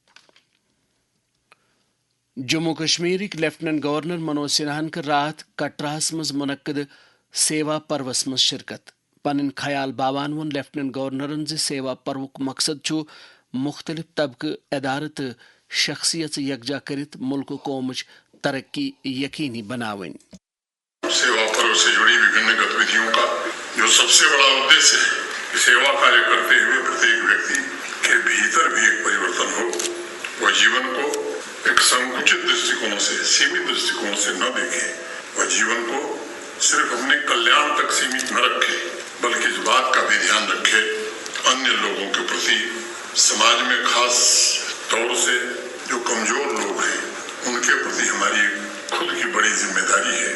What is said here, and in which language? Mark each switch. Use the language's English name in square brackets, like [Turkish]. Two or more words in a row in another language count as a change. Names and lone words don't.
[Kashmiri] جموں کشمیرٕکۍ لیفٹننٹ گورنر منوج سنہاہن کٔر راتھ کٹراہس منٛز مُنعقد سیوا پروَس منٛز شرکت پنٕنۍ خیال باوان ووٚن لیفٹننٹ گورنرن زِ سیوا پروُک مقصد چھُ مختلف طبقہٕ ادارٕ تہٕ شخصیت یکجا کٔرِتھ ملکہٕ قومٕچ ترقی یقینی بناوٕنۍ [Hindi] सेवा पर्व से जुड़ी विभिन्न गतिविधियों का जो सबसे बड़ा उद्देश्य है कि सेवा कार्य करते हुए प्रत्येक व्यक्ति के भीतर भी एक परिवर्तन हो। वह जीवन को एक संकुचित दृष्टिकोण से, सीमित दृष्टिकोण से न देखे। वह जीवन को सिर्फ अपने कल्याण तक सीमित न रखे बल्कि इस बात का भी ध्यान रखे अन्य लोगों के प्रति समाज में खास तौर से जो कमजोर लोग हैं बड़ी जिम्मेदारी है।